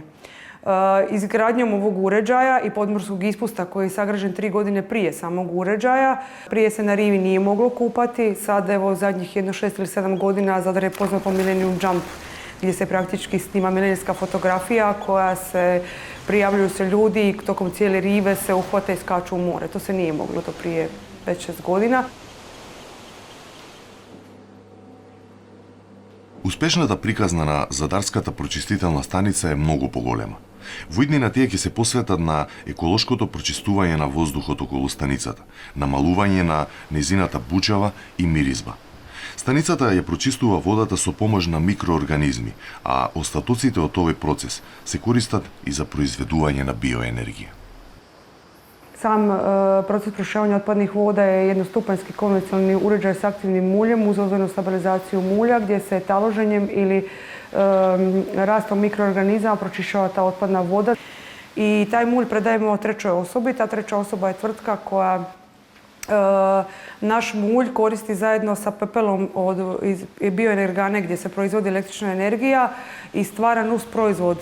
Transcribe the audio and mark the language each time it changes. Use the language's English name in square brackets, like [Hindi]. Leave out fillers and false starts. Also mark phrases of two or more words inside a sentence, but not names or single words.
[Croatian] Izgradnjom ovog uređaja i podmorskog ispusta koji je sagrađen 3 godine prije samog uređaja, prije se na rivi nije moglo kupati, sad evo zadnjih 6 ili 7 godina Zadar je poznat po Millennium Jump, gdje se praktički snima milenijska fotografija koja se prijavljuju se ljudi i tokom cijele rive se uhvate i skaču u more. To se nije moglo do prije 5-6 godina. [Macedonian] Успешната приказна на Задарската прочистителна станица е многу поголема. Во иднина тие ќе се посветат на еколошкото прочистување на воздухот околу станицата, намалување на незината бучава и миризба. Станицата ја прочистува водата со помош на микроорганизми, а остатоците од овој процес се користат и за произведување на биоенергија. [Croatian] Sam proces pročišćavanja otpadnih voda je jednostupanjski konvencionalni uređaj s aktivnim muljem uz ozbiljnu stabilizaciju mulja gdje se taloženjem ili rastom mikroorganizama pročišćava ta otpadna voda. I taj mulj predajemo trećoj osobi. Ta treća osoba je tvrtka koja naš mulj koristi zajedno sa pepelom iz bioenergane gdje se proizvodi električna energija i stvara nus proizvod.